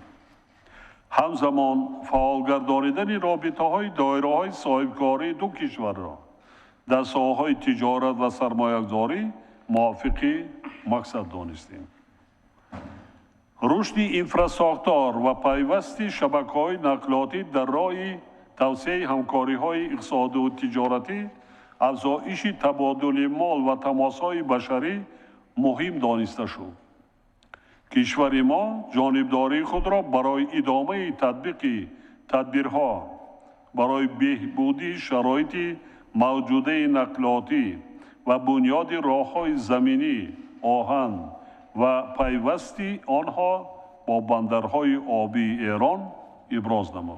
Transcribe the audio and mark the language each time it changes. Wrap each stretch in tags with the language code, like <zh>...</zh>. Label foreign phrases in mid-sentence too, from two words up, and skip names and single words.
<tg>ҳамзамон фаъолгардонидани робитаҳои доираҳои соҳибкории ду кишварро дар соҳаҳои тиҷорат ва сармоягузорӣ мувофиқи мақсад донистем. рушди инфрасохтор ва пайвасти шабакаҳои нақлиётӣ дар роҳи тавсеаи ҳамкориҳои иқтисодиву тиҷоратӣ, афзоиши табодули мол ва тамосҳои башарӣ муҳим дониста шуд.</tg> <fa>کشور ما جانبداری خود را برای ادامه تطبیق تدبیرها برای بهبودی شرایط موجوده نقلاتی و بنیاد راه‌های زمینی آهن و پیوستی آنها با بندرهای آبی ایران ابراز نمود.</fa>